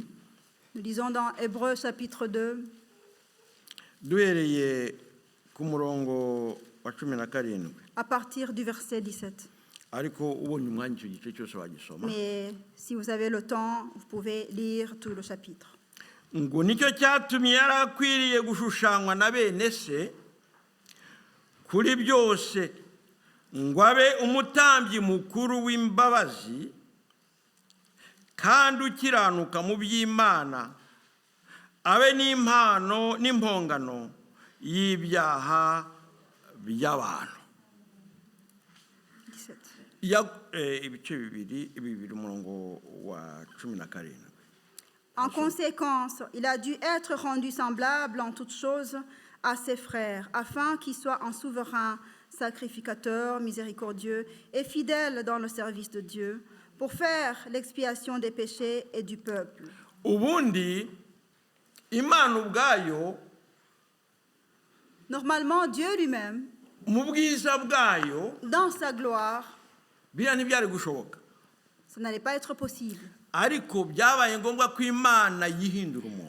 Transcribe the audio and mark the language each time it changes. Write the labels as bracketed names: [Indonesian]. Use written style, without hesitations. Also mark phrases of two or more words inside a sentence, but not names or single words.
[French] Nous lisons dans Hébreu chapitre 2, [Kinyarwanda] duhereye ku murongo wa 17. [French] à partir du verset 17. [Kinyarwanda] Ariko ubonye umwanya icyo gice cyose wagisoma. [French] Mais si vous avez le temps, vous pouvez lire tout le chapitre. [Kinyarwanda] Ngo nicyo cyatumye yari akwiriye gushushanywa na bene se kuri byose, ngo abe umutambyi mukuru w'imbabazi, kandi ukiranuka mu by'Imana abe n'impano n'impongano y'ibyaha by'abantu. 17. Ibice bibiri umurongo wa 17. [French] En conséquence, il a dû être rendu semblable en toutes choses à ses frères, afin qu'il soit un souverain sacrificateur, miséricordieux et fidèle dans le service de Dieu, pour faire l'expiation des péchés et du peuple. [Kinyarwanda] Ubundi Imana ubwayo [French] Normalement, Dieu lui-même, [Kinyarwanda] mu bwiza bwayo [French] dans sa gloire, [Kinyarwanda] biriya ntibyari gushoboka, [French] ça n'allait pas être possible. [Kinyarwanda] ariko byabaye ngombwa ko Imana yihindura umuntu